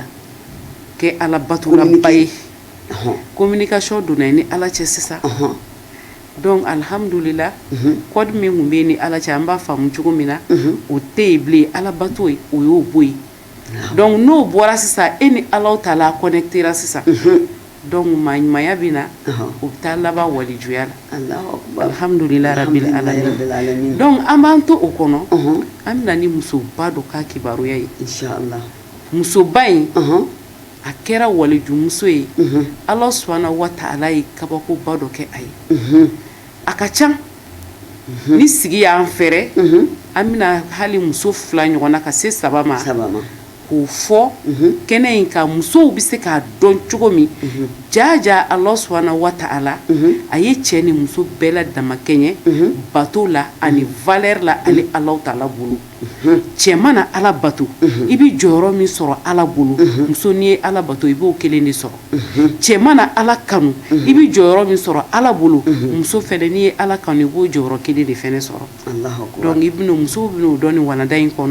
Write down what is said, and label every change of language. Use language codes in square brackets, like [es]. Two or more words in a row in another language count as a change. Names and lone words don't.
[bm] kɛ Ala batolaba ye communication donna ni Ala cɛ sisan donc alhamdulillah code min kun bɛ ni Ala cɛ an b'a faamu cogo min na o tɛ yen bilen Ala bato ye o y'o bɔ yen donc n'o bɔra sisan e ni Ala Taala connectera sisan donc maɲumanya bɛ na o bɛ taa laban walijuya la [ar] الحمد لله رب العالمين [bm] donc an b'an to o kɔnɔ an bɛna ni musoba dɔ ka kibaruya ye inshallah musoba in a kɛra waliju muso ye [ar] الله سبحانه وتعالى [bm] ye kabakoba dɔ kɛ a ye a ka ca ni sigi y'an fɛrɛ an bɛna hali muso 2 ɲɔgɔn na ka se 3 ma k'o fɔ kɛnɛ in ka musow bɛ se k'a dɔn cogo min jaja [ar] الله سبحانه وتعالى [bm] a ye cɛ ni muso bɛɛ la damakɛɲɛ bato la ani valeur la ale [ar] الله تعالى [bm] bolo cɛ mana Ala bato i bɛ jɔyɔrɔ min sɔrɔ Ala bolo muso n'i ye Ala bato i b'o kelen de sɔrɔ cɛ mana Ala kanu i bɛ jɔyɔrɔ min sɔrɔ Ala bolo muso fɛnɛ n'i ye Ala kanu i b'o jɔyɔrɔ kelen de fɛnɛ sɔrɔ donc i bɛna musow bɛna o dɔn nin walanda in kɔnɔ